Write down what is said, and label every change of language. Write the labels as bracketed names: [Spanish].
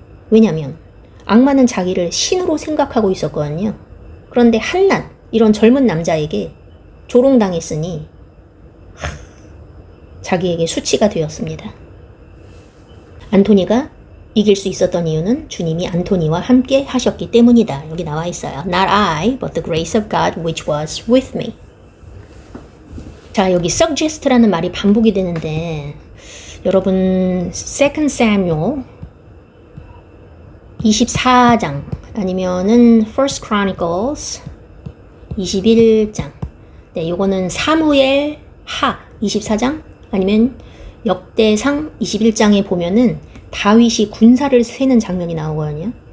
[Korean] 왜냐하면 악마는 자기를 신으로 생각하고 있었거든요. 그런데 한낱 이런 젊은 남자에게 조롱당했으니 자기에게 수치가 되었습니다. 안토니가 이길 수 있었던 이유는 주님이 안토니와 함께 하셨기 때문이다. 여기 나와 있어요. [English] Not I, but the grace of God which was with me. [Korean] 자, 여기 suggest라는 말이 반복이 되는데 여러분 2 Samuel 24장 아니면은 1 Chronicles 21장, 네, 요거는 사무엘 하 24장 아니면 역대상 21장에 보면은 다윗이 군사를 세는 장면이 나오거든요.